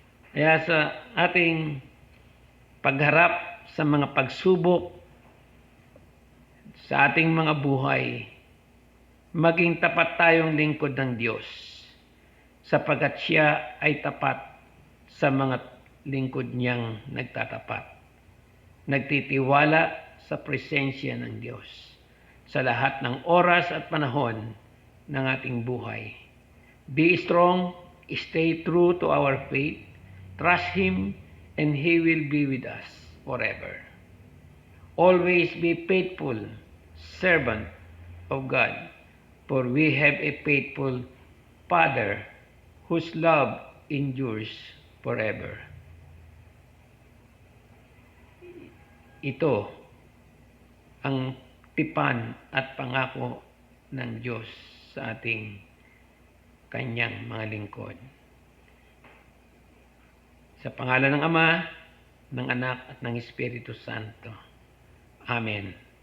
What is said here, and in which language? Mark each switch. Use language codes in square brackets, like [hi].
[tl] Kaya sa ating pagharap sa mga pagsubok sa ating mga buhay, maging tapat tayong lingkod ng Diyos sapagkat siya ay tapat sa mga lingkod niyang nagtatapat. Nagtitiwala sa presensya ng Diyos sa lahat ng oras at panahon ng ating buhay. [en] Be strong, stay true to our faith, trust Him, and He will be with us forever. Always be faithful, servant of God, for we have a faithful Father whose love endures forever. [tl] Ito ang tipan at pangako ng Diyos sa ating kanyang mga lingkod. Sa pangalan ng Ama, ng Anak at ng Espiritu Santo. Amen.